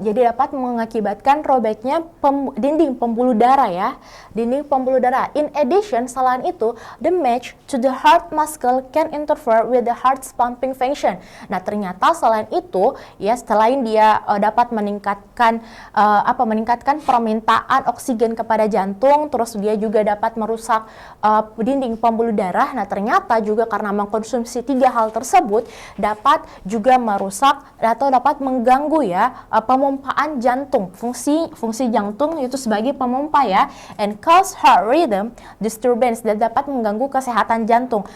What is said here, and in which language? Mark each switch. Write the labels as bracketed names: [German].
[Indonesian] Jadi dapat mengakibatkan robeknya dinding pembuluh darah ya, dinding pembuluh darah. [English] In addition, [Indonesian] selain itu, [English] damage to the heart muscle can interfere with the heart's pumping function. [Indonesian] Nah, ternyata selain itu ya, selain dia dapat meningkatkan permintaan oksigen kepada jantung, terus dia juga dapat merusak dinding pembuluh darah. Nah, ternyata juga karena mengkonsumsi tiga hal tersebut dapat juga merusak atau dapat mengganggu ya pemompaan jantung, fungsi jantung itu sebagai pemompa ya, [English] and cause heart rhythm disturbance, [Indonesian] dan dapat mengganggu kesehatan jantung.